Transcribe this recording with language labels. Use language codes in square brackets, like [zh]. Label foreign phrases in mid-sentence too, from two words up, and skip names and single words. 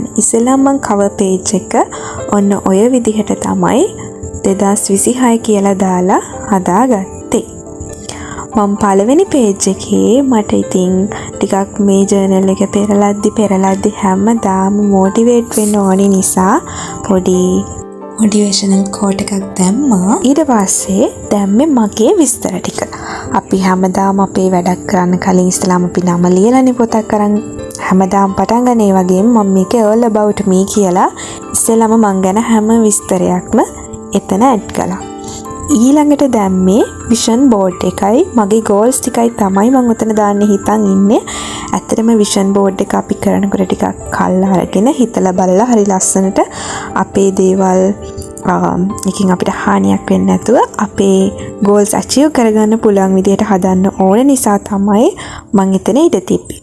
[si] ඉස්සෙල්ලාම මම [en] cover page [si] එක ඔන්න ඔය විදිහට තමයි 2026 කියලා දාලා හදාගත්තේ. මම පළවෙනි page එකේ මට ඉතින් ටිකක් මේ journal එක පෙරලද්දි හැමදාම motivate වෙන්න ඕනි නිසා පොඩි [en] motivational quote [si] එකක් දැම්මා. ඊට පස්සේ දැම්මේ මගේ විස්තර ටික. අපි හැමදාම අපේ වැඩක් කරන්න කලින් ඉස්සලාම අපි නම ලියලානේ පොතක් අරන් හැමදාම පටන් ගන්න. ඒ වගේම මම මේක [en] all about me [si] කියලා ඉස්සලාම මං ගැන හැම විස්තරයක්ම එතන ඇඩ් කළා. ඊළඟට දැම්මේ [en] vision board [si] එකයි මගේ goals ටිකයි තමයි මම උතන දාන්න හිතන් ඉන්නේ. ඇත්තටම [en] vision board [si] එක අපි කරනකොට ටිකක් කල් අරගෙන හිතලා බලලා හරි ලස්සනට අපේ දේවල් එකකින් අපිට හානියක් වෙන්නේ නැතුව අපේ [en] goals achieve [si] කරගන්න පුළුවන් විදියට හදන්න ඕන නිසා තමයි මම එතන ඉඳ තිබ්බේ.